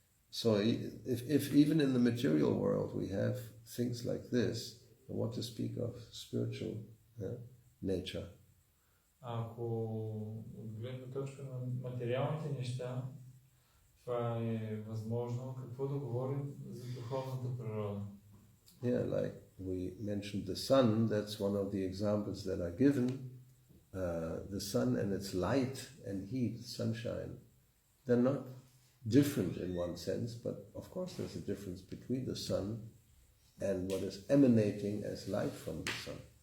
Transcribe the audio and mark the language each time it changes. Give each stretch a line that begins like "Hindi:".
English: So if even in the material world we have things like this, what to speak of spiritual nature?
Bulgarian: Ако от гледна точка на материалните неща, това е възможно, какво да говорим за духовната природа?
English: Yeah, like we mentioned the sun, that's one of the examples that are given. The sun and its light and heat, sunshine, they're not different in one sense, but of course there's a difference between the sun and what is emanating as light from the sun.